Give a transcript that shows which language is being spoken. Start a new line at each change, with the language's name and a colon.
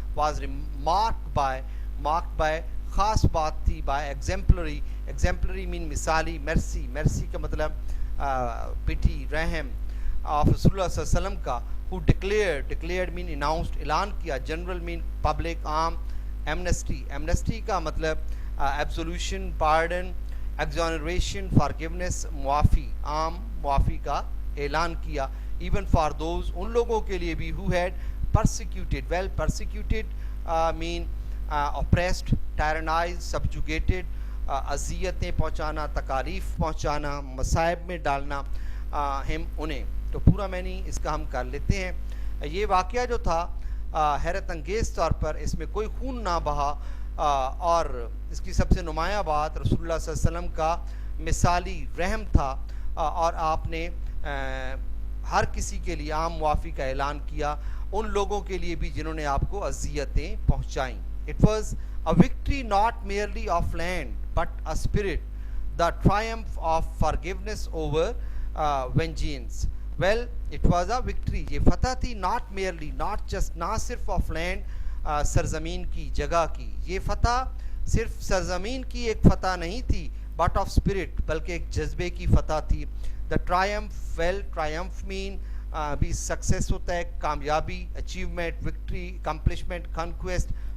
English: was marked by
Urdu: خاص بات تھی
English: By exemplary mean مثالی.
Urdu: مرسی کا مطلب پٹی رحم آف رسول اللہ صلی اللہ علیہ وسلم کا.
English: who declared mean announced
Urdu: اعلان کیا.
English: General mean public عام.
Urdu: ایمنسٹی کا مطلب
English: absolution pardon exoneration forgiveness
Urdu: معافی عام معافی کا اعلان کیا.
English: even for those
Urdu: ان لوگوں کے لیے بھی
English: who had persecuted mean oppressed tyrannized subjugated
Urdu: اذیتیں پہنچانا تکالیف پہنچانا مصائب میں ڈالنا ہم انہیں. تو پورا معنی اس کا ہم کر لیتے ہیں. یہ واقعہ جو تھا حیرت انگیز طور پر اس میں کوئی خون نہ بہا اور اس کی سب سے نمایاں بات رسول اللہ صلی اللہ علیہ وسلم کا مثالی رحم تھا اور آپ نے ہر کسی کے لیے عام معافی کا اعلان کیا ان لوگوں کے لیے بھی جنہوں نے آپ کو اذیتیں پہنچائیں.
English: It was a victory not merely of land but a spirit, the triumph of forgiveness over vengeance. Well, it was a victory.
Urdu: یہ فتح تھی نہ صرف آف لینڈ سرزمین کی جگہ کی. یہ فتح صرف سرزمین کی ایک فتح نہیں تھی
English: but of spirit
Urdu: بلکہ ایک جذبے کی فتح تھی.
English: the triumph mean بھی success
Urdu: ہوتا ہے کامیابی
English: Achievement victory accomplishment conquest.